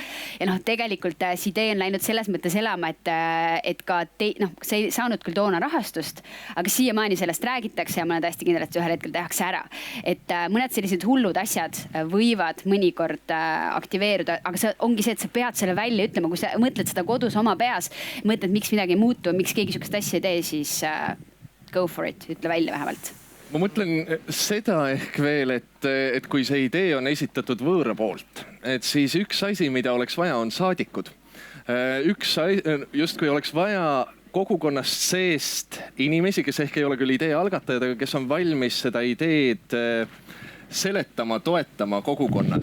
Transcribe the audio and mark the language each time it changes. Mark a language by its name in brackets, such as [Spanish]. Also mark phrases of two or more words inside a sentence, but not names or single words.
[Estonian] Ja tegelikult see idee on läinud selles mõttes elama, et ka see ei saanud küll toona rahastust, aga siiamaani sellest räägitakse ja ma olen täiesti kindel, et see ühel hetkel tehakse ära. Et mõned sellised hullud asjad võivad mõnikord aktiveeruda, aga see ongi see, et sa pead selle välja ütlema, kui sa mõtled seda kodus oma peas, mõtled, miks midagi ei muutu, miks keegi sihukest asja ei tee, siis [English] go for it, [Estonian] ütle välja vähemalt. Ma mõtlen seda ehk veel, et kui see idee on esitatud võõra poolt, et siis üks asi, mida oleks vaja, on saadikud. Justkui oleks vaja kogukonnast seest inimesi, kes ehk ei ole küll idee algatajad, aga kes on valmis seda ideed seletama, toetama kogukonnas.